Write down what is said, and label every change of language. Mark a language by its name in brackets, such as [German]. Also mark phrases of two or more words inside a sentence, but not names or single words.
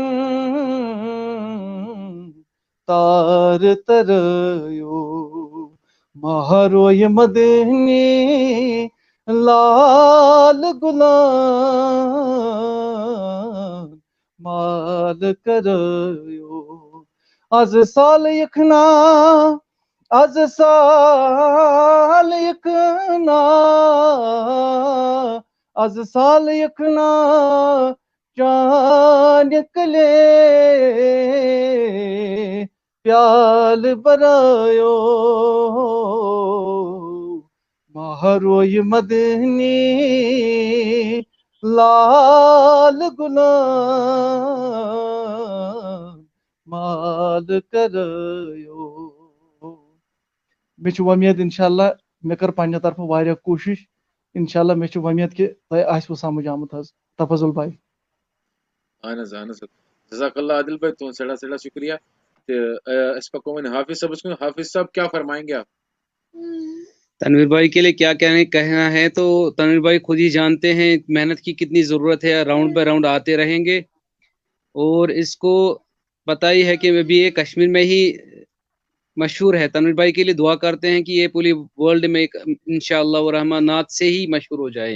[Kashmiri] تار ترٲیو مہروی مدنی لال گلان مال کرو از سال یکنا از سال یکنا از سال یکنا جان کلے پیال برایو مہروی مدنی لال گلان مال کرو مےٚ چھُ وۄمید انشاءاللہ مےٚ کٔر پننہِ طرفہٕ واریاہ کوٗشش انشاءاللہ مےٚ چھُ وۄمید کہِ تۄہہِ آسوٕ سمجھ آمُت حظ تفضل بھائی. اہن حظ اہن حظ جزاک اللہ عادل بھائی تہد سیٹھاہ سیٹھاہ شکریہ اس پکو وۄنۍ حافظ صٲبس کُن [Urdu] حافظ صاحب کیا فرمائیں گے آپ تنویر بھائی کے لیے کیا کہنا ہے تو تنویر بھائی خود ہی جانتے ہیں محنت کی کتنی ضرورت ہے [English] راؤنڈ بائی راؤنڈ [Urdu] آتے رہیں گے اور اس کو پتہ ہی ہے کہ ابھی یہ کشمیر میں ہی مشہور ہے تنویر بھائی کے لیے دعا کرتے ہیں کہ یہ پوری ورلڈ میں انشاءاللہ الرحمن نعت سے ہی مشہور ہو جائے